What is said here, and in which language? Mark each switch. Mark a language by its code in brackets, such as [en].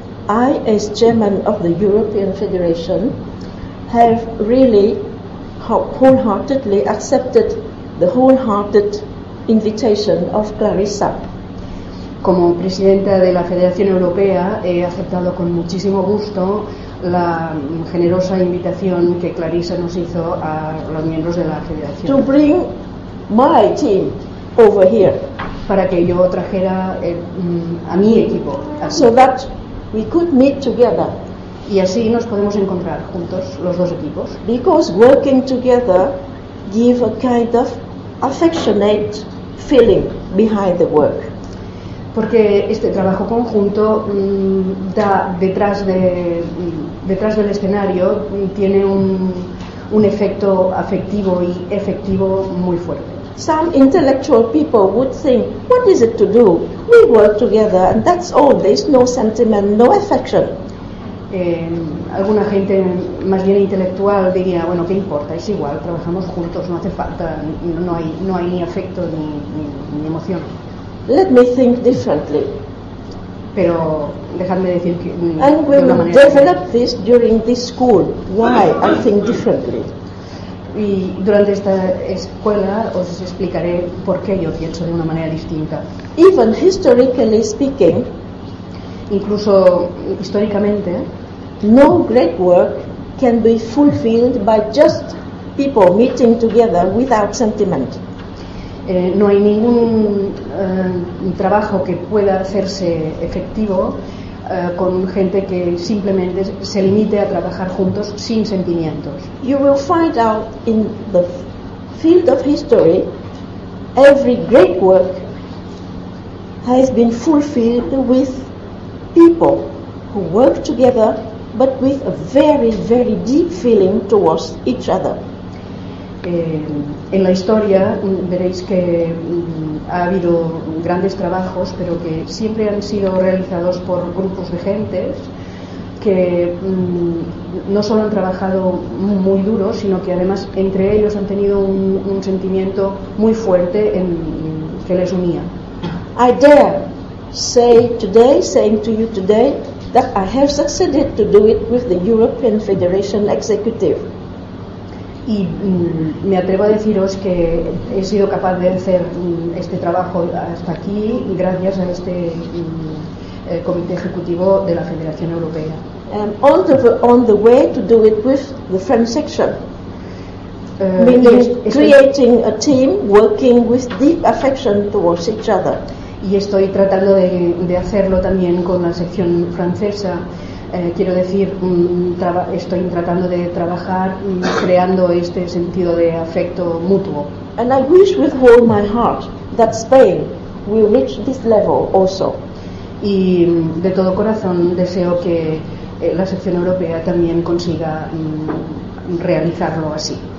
[en] I, as chairman of the European Federation, have really wholeheartedly accepted the wholehearted invitation of Clarissa. [es] Como presidenta de la Federación Europea, he aceptado con muchísimo gusto la generosa invitación que Clarissa nos hizo a los miembros de la Federación. [en] To bring my team over here. [es] Para que yo trajera a mi equipo. Aquí. [en] So that we could meet together. [es] Y así nos podemos encontrar juntos los dos equipos. [en] Because working together give a kind of affectionate feeling behind the work. [es] Porque este trabajo conjunto da detrás del escenario tiene un efecto afectivo y efectivo muy fuerte. [en] Some intellectual people would think, what is it to do? We work together and that's all. There's no sentiment, no affection. [es] Alguna gente más bien intelectual diría, bueno, qué importa, es igual, trabajamos juntos, no hace falta, no hay ni afecto ni emoción. [en] Let me think differently. [es] Pero dejadme decir que [en] and we will develop this during this school. Why I think differently. [es] Y durante esta escuela os explicaré por qué yo pienso de una manera distinta. [en] Even historically speaking, [es] incluso históricamente, [en] no great work can be fulfilled by just people meeting together without sentiment. [es] No hay ningún trabajo que pueda hacerse efectivo con gente que simplemente se limite a trabajar juntos sin sentimientos. [en] You will find out in the field of history every great work has been fulfilled with people who work together but with a very, very deep feeling towards each other. [es] En la historia veréis que ha habido grandes trabajos, pero que siempre han sido realizados por grupos de gentes que no solo han trabajado muy duro, sino que además entre ellos han tenido un sentimiento muy fuerte que les unía. [en] I dare say today, saying to you today, that I have succeeded to do it with the European Federation Executive. [es] Y me atrevo a deciros que he sido capaz de hacer este trabajo hasta aquí gracias a este Comité Ejecutivo de la Federación Europea. [en] On the way to do it with the French section. creating a team working with deep affection towards each other. [es] Y estoy tratando de hacerlo también con la sección francesa. Quiero decir, estoy tratando de trabajar creando este sentido de afecto mutuo. [en] And I wish with all my heart that Spain will reach this level also. [es] Y de todo corazón deseo que la sección europea también consiga realizarlo así.